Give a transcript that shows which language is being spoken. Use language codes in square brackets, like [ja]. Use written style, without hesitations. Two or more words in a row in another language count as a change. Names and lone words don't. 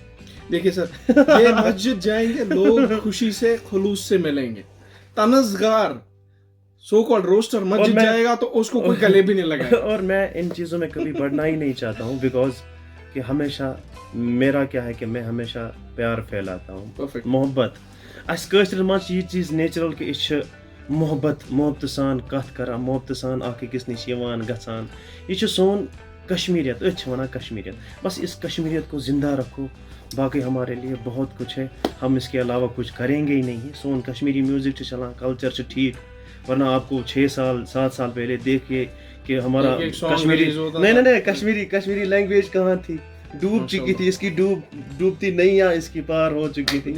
[hi] देखिए सर, ये मस्जिद जाएंगे लोग खुशी से खुलूस से मिलेंगे, तनज़गार [en] so called [hi] रोस्टर मस्जिद जाएगा तो उसको कोई गले भी नहीं लगाएगा। और मैं इन चीज़ों में कभी बढ़ना ही नहीं चाहता हूँ, बिकॉज कि हमेशा मेरा क्या है कि मैं हमेशा प्यार फैलाता हूँ, मोहब्बत। [ks] अस कश्मीर मज ये चीज़ नेचुरल कि इस मोहब्बत सान कथ करान, मोहब्बत सान अकिस निश यवान गसान। ये सोन कश्मीरियत, वनान कश्मीरियत। [hi] बस इस कश्मीरियत को जिंदा रखो, बाकी हमारे लिए बहुत कुछ है, हम इसके अलावा कुछ करेंगे ही नहीं। सोन कश्मीरी म्यूजिक चला, कल्चर से ठीक, वरना आपको 6 साल 7 साल पहले देखिए कि हमारा कश्मीरी नहीं कश्मीरी लैंग्वेज कहाँ थी, डूब चुकी थी, इसकी डूबती नैया इसकी पार हो चुकी थी।